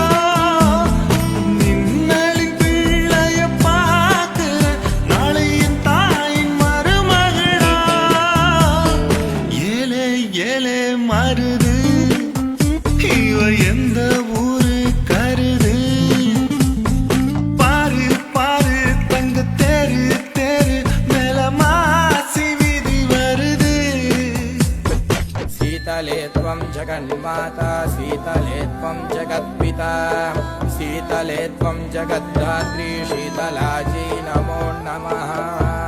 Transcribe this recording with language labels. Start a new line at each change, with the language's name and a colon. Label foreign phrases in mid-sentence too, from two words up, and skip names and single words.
Tamil: நின்னலின் பிள்ளைய பார்க்கிற நாளை என் தாயின் மருமகளா ஏலே ஏலே மருது இவ எந்த ஊரு கருது பாரு பாரு தங்க தேரு தேரு மேல மாசி வீதி வருது
Sanskrit: शीतले त्वं जगन्माता शीतले त्वं जगत्पिता शीतले त्वं जगद्धात्री शीतलाजी नमो नमः।